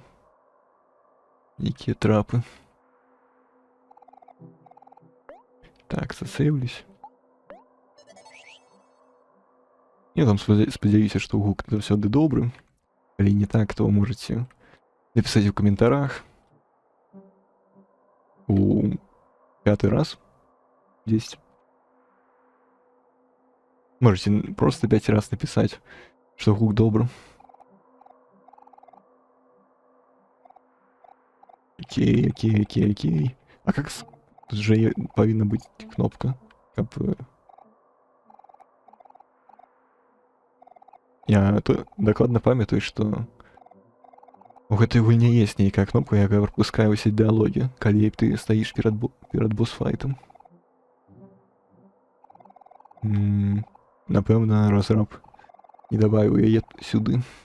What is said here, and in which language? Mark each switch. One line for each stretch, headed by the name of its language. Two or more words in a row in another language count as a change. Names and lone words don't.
Belarusian: Якія трапы. Так, засейвлюсь. Я там спадзяюся, што гук заўсёды добры. Калі не так, то можаце напісаць у каментарах. У 5-й раз. 10.
Russian: Можете просто 5 раз написать, что гук добрый. Окей. А как тут же повинна быть кнопка? Как бы...
Belarusian: Я докладно памятаю, что у гэтай гульні есть нейкая кнопка, якая пропускае ўсе дыалогі, калі ты стаіш перад босс-файтам. Напэўна, разраб не добавіў яе сюды.